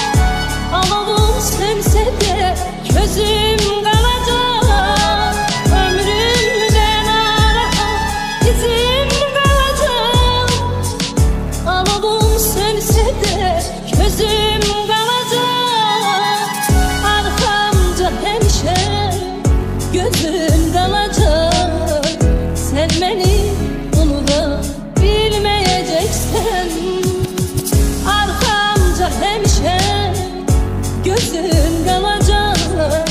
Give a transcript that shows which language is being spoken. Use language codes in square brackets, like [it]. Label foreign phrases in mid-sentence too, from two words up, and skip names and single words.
[az] Alavum sönsə də közüm qalacaq. Ömrümdən ara izim qalacaq. Alavum sönsə də közüm qalacaq. [tr] Arkamda hemşe gözüm kalacak. Sen beni bunu da bilmeyeceksen, arkamda hemşe gözüm kalacak.